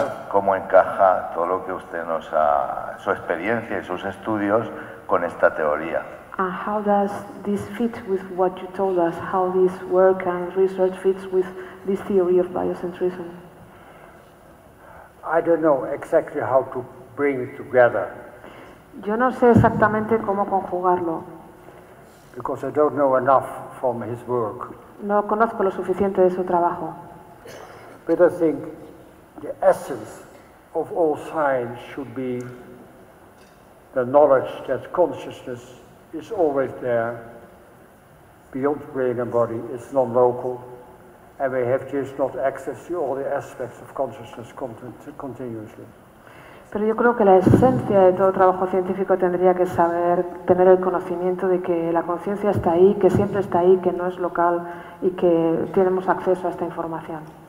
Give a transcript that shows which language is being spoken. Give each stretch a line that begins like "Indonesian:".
Spanish: ¿Cómo encaja todo lo que usted nos ha, su experiencia y sus estudios con esta teoría?
English: And how does this fit with what you told us? How this work and research fits with this theory of biocentrism? I don't know exactly how to bring it together.
Spanish: Yo no sé exactamente cómo conjugarlo.
English: Because I don't know enough from his work.
Spanish: No conozco lo suficiente de su trabajo.
English: But I think the essence of all science should be the knowledge that consciousness is always there, beyond brain and body, it's non-local, and we have just not access to all the aspects of consciousness continuously.
Spanish: Pero yo creo que la esencia de todo trabajo científico tendría que saber, tener el conocimiento de que la conciencia está ahí, que siempre está ahí, que no es local y que tenemos acceso a esta información.